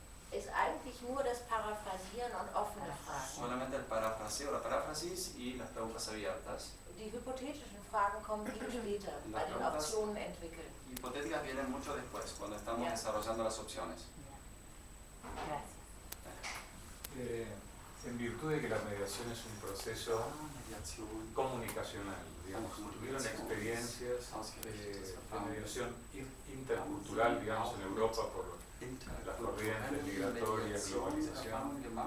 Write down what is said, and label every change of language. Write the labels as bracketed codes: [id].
[de] ist eigentlich nur das Paraphrasieren und offene Fragen. [es] solamente el parafraseo, la paráfrasis y las preguntas abiertas. [de] Die hypothetischen Fragen kommen viel später, bei den Optionen entwickeln. [es] Hipotéticas vienen mucho después, cuando estamos desarrollando las opciones. Gracias. En virtud de que la mediación es un proceso comunicacional, digamos, tuvieron experiencias de mediación intercultural, digamos, en Europa por las corrientes migratorias, globalización.